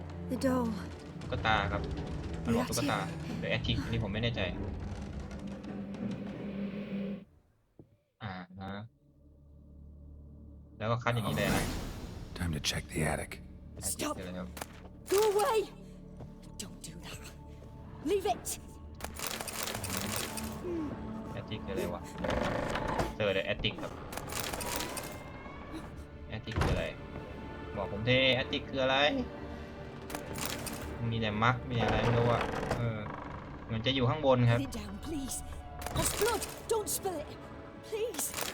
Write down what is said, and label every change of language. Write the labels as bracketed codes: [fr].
[en] The doll [th] ตุ๊กตาครับมันบอกตุ๊กตาหรือแอตติกอันนี้ผมไม่แน่ใจฮะแล้วก็คัดอย่างนี้เลยนะ [en] Time to check the attic. Stop Go away Don't do that Leave it [th] แอตติกคืออะไรวะเจอเลยแอตติกครับแอตติกคืออะไรบอกผมเทแอตติกคืออะไรมีแต่มักมีอะไรไม่รู้อ่ะเหมือนจะอยู่ข้างบนครับ [en] Put it down please There's blood Don't spill it Please